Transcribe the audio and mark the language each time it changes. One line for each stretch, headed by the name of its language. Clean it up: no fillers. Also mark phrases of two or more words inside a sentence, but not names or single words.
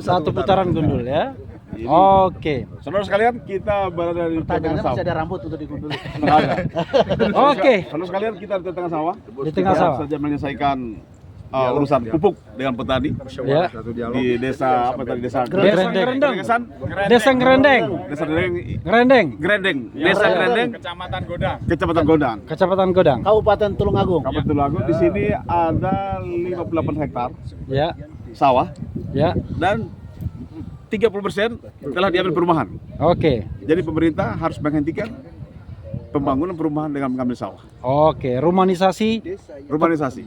Indonesian: Satu putaran gundul ya. Oke. Saudara sekalian, kita berada di tengah Pertanyaannya sawah. masih ada rambut untuk digundul. Nggak ada. Oke. Saudara sekalian, kita di tengah sawah. Di tengah Kita sawah. saja menyelesaikan urusan pupuk dengan petani Ya. di desa apa tadi desa Desa Ngerendeng. Desan? Desa Ngerendeng. Desa Ngerendeng. Ngerendeng. Grendeng. Desa Grendeng. Kecamatan Godang. Kecamatan Godang. Kabupaten Tulungagung. Kabupaten Tulungagung. Di sini ada 58 hektar Ya. sawah Ya. dan 30% telah diambil perumahan. Oke. Jadi pemerintah harus menghentikan pembangunan perumahan dengan mengambil sawah. Oke. Rumanisasi. Urbanisasi